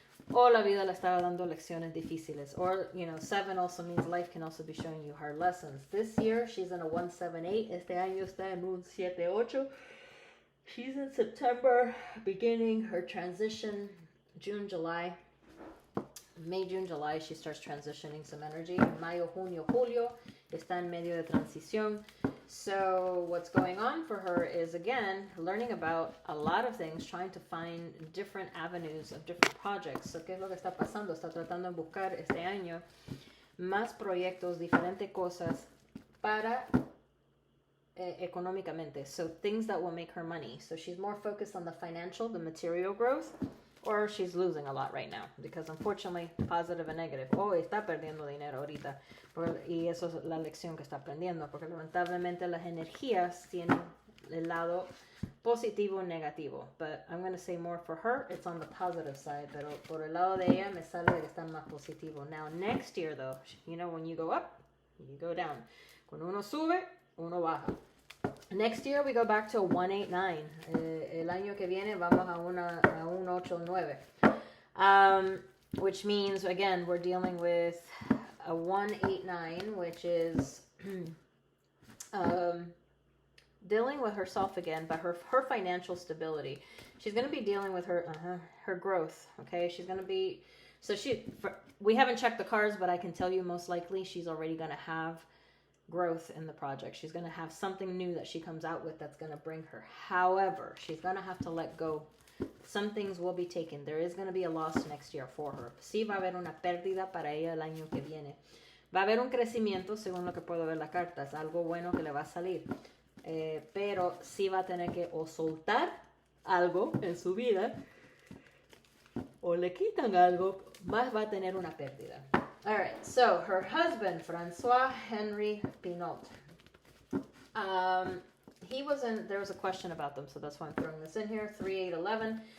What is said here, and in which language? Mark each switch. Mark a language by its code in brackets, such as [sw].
[es] O la vida le estaba dando lecciones difíciles. [en] Or, 7 also means life can also be showing you hard lessons. This year, she's in a 178. [es] Este año está en un 78. [en] She's in September, beginning her transition, June, July. May, June, July, she starts transitioning some energy. Mayo, junio, julio, está en medio de transición. So what's going on for her is, again, learning about a lot of things, trying to find different avenues of different projects. [es] So, ¿qué es lo que está pasando? Está tratando de buscar este año más proyectos, diferentes cosas para económicamente. [en] So things that will make her money. So she's more focused on the financial, the material growth, or she's losing a lot right now. Because unfortunately, positive and negative. [es] Oh, está perdiendo dinero ahorita. Y eso es la lección que está aprendiendo. Porque lamentablemente las energías tienen el lado positivo y negativo. [en] But I'm going to say more for her, it's on the positive side. [es] Pero por el lado de ella me sale que está más positivo. [en] Now, next year though, when you go up, you go down. [es] Cuando uno sube, uno baja. [en] Next year we go back to a 189. [es] El año que viene vamos a un 189. [en] Which means, again, we're dealing with a 189, which is dealing with herself again, but her financial stability. She's going to be dealing with her growth, okay? She's going to be... So we haven't checked the cards, but I can tell you most likely she's already going to have growth in the project. She's going to have something new that she comes out with that's going to bring her. However, she's going to have to let go some things will be taken. There is going to be a loss next year for her. [es] Sí va a haber una pérdida para ella el año que viene. Va a haber un crecimiento, según lo que puedo ver la carta. Es algo bueno que le va a salir. Pero sí va a tener que o soltar algo en su vida o le quitan algo, más va a tener una pérdida. [en] All right, so her husband, Francois Henry Pinot. There was a question about them, so that's why I'm throwing this in here. 3811.